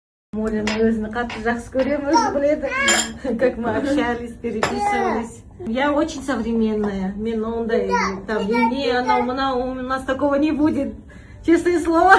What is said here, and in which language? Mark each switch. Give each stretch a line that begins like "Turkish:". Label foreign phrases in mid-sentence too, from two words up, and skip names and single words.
Kazakh: Молина өзіні қатты жақсы көремін, өзі біледі,
Russian: как мы общались, переписывались. Я очень современная,
Kazakh: мен ондай,
Russian: там, не, она, у нас такого не будет, честное слово.